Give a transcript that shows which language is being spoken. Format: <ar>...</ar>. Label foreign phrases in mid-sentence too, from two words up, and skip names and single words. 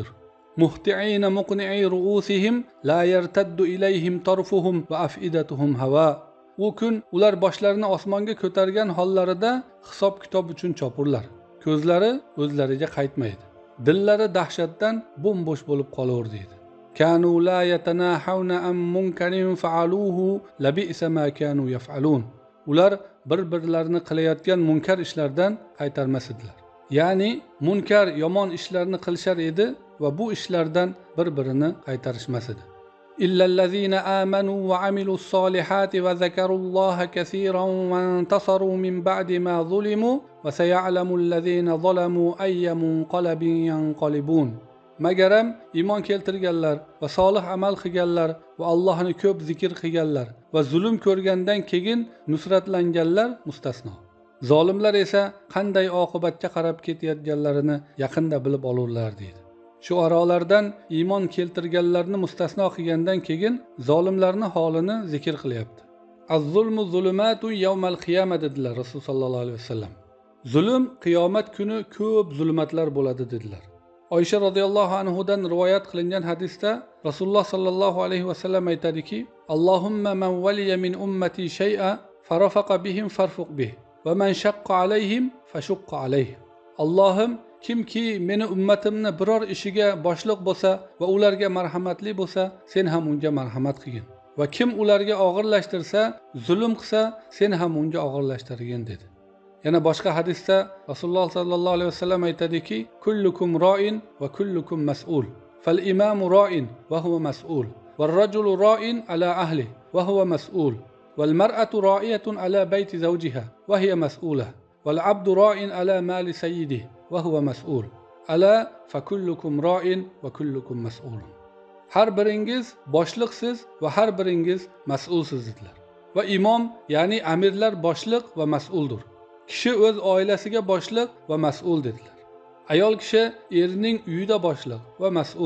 <ar>مهطعين مقنعي رؤوسهم لا يرتد إليهم طرفهم وأفئدتهم هواء.</ar> <uz>U kun ular boshlarini osmonga ko'targan hollarida hisob kitob uchun chopurlar. Ko'zlari o'zlariga qaytmaydi. Dillari dahshatdan bo'm-bo'sh bo'lib qolaverdi.</uz> <ar>كانوا لا يتناهون عن منكر فعلوه لبئس ما كانوا يفعلون.</ar> <uz>Ular bir-birlarini qilayotgan munkar ishlardan qaytarmas edilar. Ya'ni munkar yomon ishlarni qilishar edi va bu ishlardan bir-birini qaytarishmas edi.</uz> <ar>إلا الذين آمنوا وعملوا الصالحات وذكروا الله كثيرا وانتصروا من بعد ما ظلموا وسيعلم الذين ظلموا أي منقلب ينقلبون.</ar> <uz>Magaram iymon keltirganlar va solih amal qilganlar va Allohni ko'p zikr qilganlar va zulm ko'rgandan keyin nusratlanganlar mustasno. Zolimlar esa qanday oqibatga qarab ketayotganlarini yaqinda bilib olurlar deydi. Shuarolardan iymon keltirganlarni mustasno qilgandan keyin zolimlarning holini zikr qilyapti.</uz> <ar>الظلم ظلمات يوم القيامة</ar> <uz>dedilar Rasul</uz> <ar>صلى الله عليه وسلم.</ar> <uz>Zulm qiyomat kuni ko'p zulmatlar bo'ladi dedilar. Oysha radhiyallohu anhudan rivoyat qilingan hadisda Rasululloh</uz> <ar>صلى الله عليه وسلم aytadiki: اللهم من ولي من أمتي شيئا فرفق بهم فارفق به ومن شق عليهم فاشقق عليه.</ar> <uz>Allohim, kimki meni ummatimni biror ishiga boshliq bo'lsa va ularga marhamatli bo'lsa, sen ham unga marhamat qilgin. Va kim ularga og'irlashtirsa, zulm qilsa, sen ham unga og'irlashtirgin dedi. Yana boshqa hadisda Rasululloh</uz> <ar>صلى الله عليه وسلم</ar> <uz>aytadiki:</uz> <ar>كلكم راع وكلكم مسؤول. فالإمام راع وهو مسؤول والرجل راع على أهله وهو مسؤول. Wal rajulu ra'in ala ahli va huwa mas'ul. والمرأة راعية على بيت زوجها وهي مسؤولة. والعبد راع على مال سيده وهو مسؤول. ألا فكلكم راع وكلكم مسؤول.</ar> <uz>Har biringiz boshliqsiz va har biringiz mas'ulsiz dedilar. Va imom, ya'ni amirlar boshliq va mas'uldir. Kishi o'z oilasiga boshliq va mas'ul dedilar. Ayol kishi erining uyida boshliq va mas'ul.</uz>